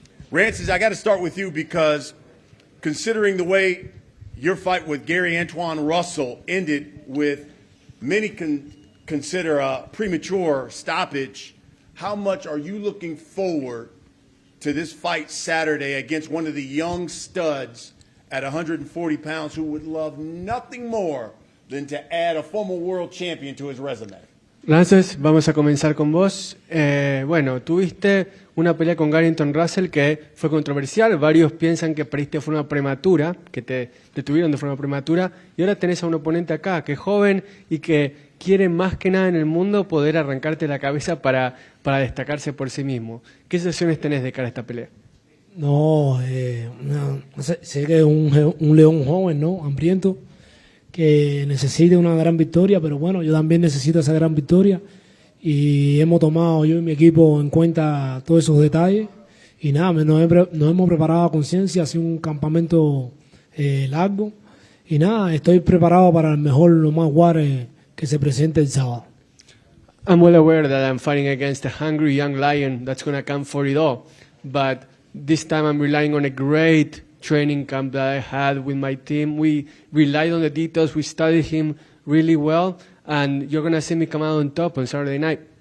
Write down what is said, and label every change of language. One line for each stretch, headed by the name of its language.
English: Rances, I got to start with you because considering the way your fight with Gary Antoine Russell ended with many consider a premature stoppage, how much are you looking forward to this fight Saturday against one of the young studs at 140 pounds who would love nothing more than to add a former world champion to his resume?
Spanish: Rances, vamos a comenzar con vos. Bueno, tuviste una pelea con Garrington Russell que fue controversial. Varios piensan que perdiste de forma prematura, que te detuvieron de forma prematura. Y ahora tenés a un oponente acá que es joven y que quiere más que nada en el mundo poder arrancarte la cabeza para destacarse por sí mismo. ¿Qué sensaciones tenés de cara a esta pelea? No, sé que es un león joven, ¿no? Hambriento, que necesita una gran victoria, pero bueno, yo también necesito esa gran victoria y hemos tomado yo y mi equipo en cuenta todos esos detalles y nada, nos hemos preparado a conciencia, ha sido un campamento largo y nada, estoy preparado para el mejor Omar Juarez que se presente el sábado.
English: I'm well aware that I'm fighting against a hungry young lion that's going to come for it all, but this time I'm relying on a great training camp that I had with my team. We relied on the details. We studied him really well, and you're going to see me come out on top on Saturday night.